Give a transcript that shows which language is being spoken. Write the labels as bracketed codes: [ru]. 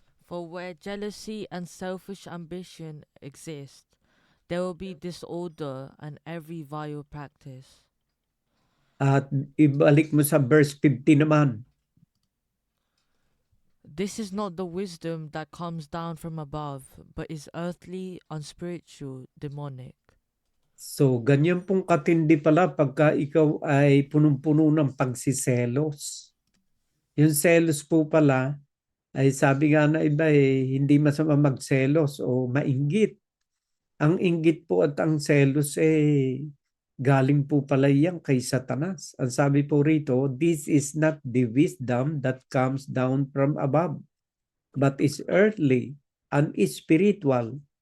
[en] For where jealousy and selfish ambition exist, there will be disorder and every vile practice. [tl] At ibalik mo sa verse 50 naman. [en] This is not the wisdom that comes down from above, but is earthly, unspiritual, demonic. [tl] So, ganyan pong katindi pala pagka ikaw ay punong-puno ng pagsiselos. Yung selos po pala, ay sabi nga na iba hindi masama magselos o mainggit. Ang inggit po at ang selos galing po pala yan kay Satanas. Ang sabi po rito, [en] this is not the wisdom that comes down from above, but is earthly and spiritual,